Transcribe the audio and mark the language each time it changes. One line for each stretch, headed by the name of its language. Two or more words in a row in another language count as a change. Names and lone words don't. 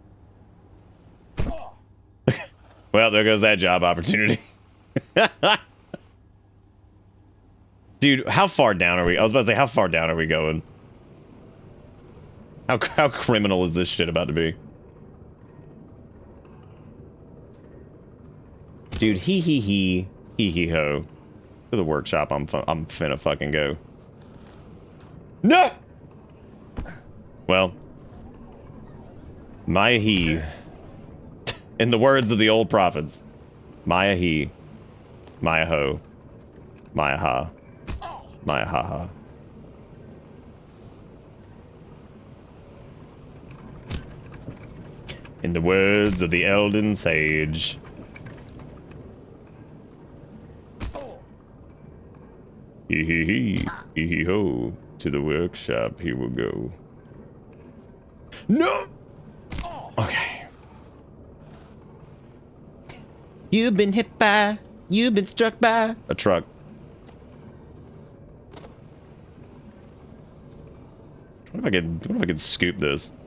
English: Well, there goes that job opportunity. Dude, how far down are we? I was about to say, how far down are we going? How criminal is this shit about to be? Dude, hee ho. To the workshop, I'm finna fucking go. No! Well. Maya he. In the words of the old prophets. Maya he. Maya ho. Maya ha. Maya ha ha. In the words of the Elden Sage. Hee hee hee, hee hee ho. To the workshop he will go. No! Okay. You've been hit by, you've been struck by a truck. What if I could scoop this?